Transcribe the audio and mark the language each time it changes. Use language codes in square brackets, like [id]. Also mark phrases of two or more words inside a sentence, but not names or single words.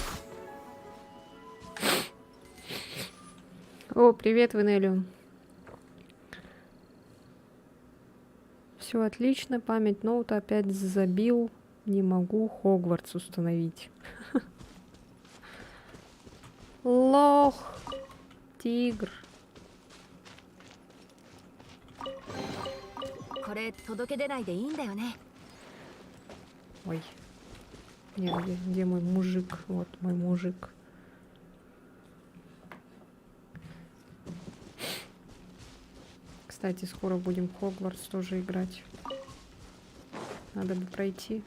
[ru] О, привет, Венелиум. Все отлично, память ноута опять забил. Не могу Хогвартс установить. Лох. Тигр. [ja] これ届け出ないでいいんだよね。 [ru] Ой. Нет, где мой мужик? Вот мой мужик. Кстати, скоро будем в Хогвартс тоже играть. Надо бы пройти.